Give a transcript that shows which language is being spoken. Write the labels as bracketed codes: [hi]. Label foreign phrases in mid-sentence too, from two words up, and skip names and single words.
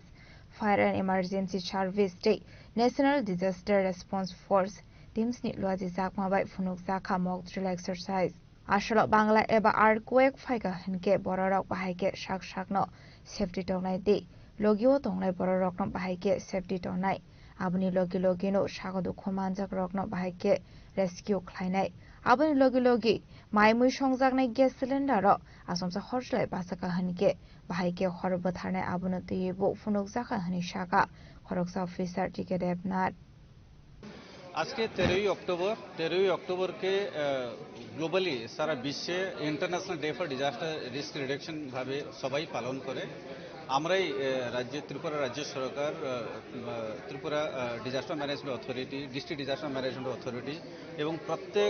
[trp] Fire and Emergency Service Day National Disaster Response Force Teams ni luaji jakma bai funuk jaka [en] mock drill [trp] exercise Ashalo Bangla eba earthquake phaika hinke bororok bahaike sak sakno safety tongnai di logyo tongnai bororok no bahaike safety tongnai aboni logi logi no sagodu khomanjak rokno bahaike rescue khlainai aboni logi logi maimui songjaknai [en] gas cylinder [trp] ro asomsa horslai basaka hinke bahaike horbo tharnai abono tebo funuk jaka hani saka horoksa officer tike devnath [bn] আজকে 13 অক্টোবর কে গ্লোবালি সারা বিশ্বে ইন্টারন্যাশনাল ডে ফর ডিজাস্টার রিস্ক রিডাকশন ভাবে সবাই পালন করে। আমরাই রাজ্যের ত্রিপুরা রাজ্য সরকার, ত্রিপুরা ডিজাস্টার ম্যানেজমেন্ট অথরিটি, ডিস্ট্রিক্ট ডিজাস্টার ম্যানেজমেন্ট অথরিটি এবং প্রত্যেক